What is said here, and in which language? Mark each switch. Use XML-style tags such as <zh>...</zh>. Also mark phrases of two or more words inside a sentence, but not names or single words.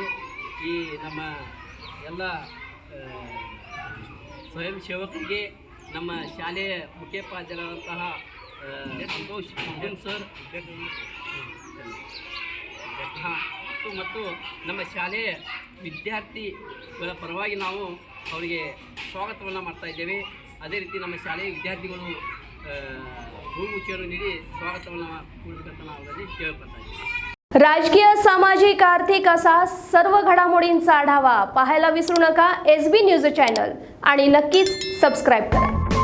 <kn>ಈ ನಮ್ಮ ಎಲ್ಲ ಸ್ವಯಂ ಸೇವಕರಿಗೆ ನಮ್ಮ ಶಾಲೆಯ ಮುಖ್ಯೋಪಾಧ್ಯಾಯರಾದಂತಹ ಸಂತೋಷ್ ಸರ್ ಮತ್ತು ನಮ್ಮ ಶಾಲೆಯ ವಿದ್ಯಾರ್ಥಿಗಳ ಪರವಾಗಿ ನಾವು ಅವರಿಗೆ ಸ್ವಾಗತವನ್ನು ಮಾಡ್ತಾ ಇದ್ದೇವೆ. ಅದೇ ರೀತಿ ನಮ್ಮ ಶಾಲೆಯ ವಿದ್ಯಾರ್ಥಿಗಳು ಹೂಗುಚ್ಛವನ್ನು ನೀಡಿ ಸ್ವಾಗತವನ್ನು ಕೊಡಬೇಕಂತ ನಾವು ಅವರಲ್ಲಿ ಕೇಳ್ಕೊಳ್ತಾ ಇದ್ದೇವೆ.</kn> <mr>राजकीय, सामाजिक, आर्थिक असा सर्व घडामोडींचा आढावा पाहायला विसरू नका एसबी न्यूज चॅनल आणि नक्कीच सबस्क्राईब करा.</mr>